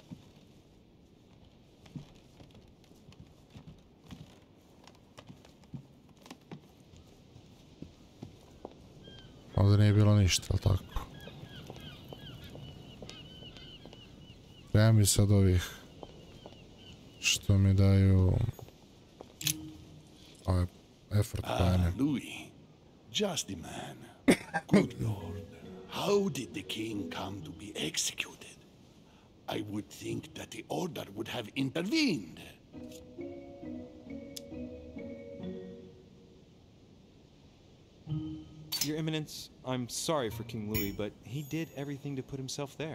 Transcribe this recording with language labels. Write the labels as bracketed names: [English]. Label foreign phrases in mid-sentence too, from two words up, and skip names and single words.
[Croatian] Ovdje nije bilo ništa, ali tako. Treba mi sad ovih što mi daju ove [English] effort plane. Louis, just the man. Good lord, how did the king come to be executed? I would think that the order would have intervened. Your Eminence, I'm sorry for King Louis, but he did everything to put himself there.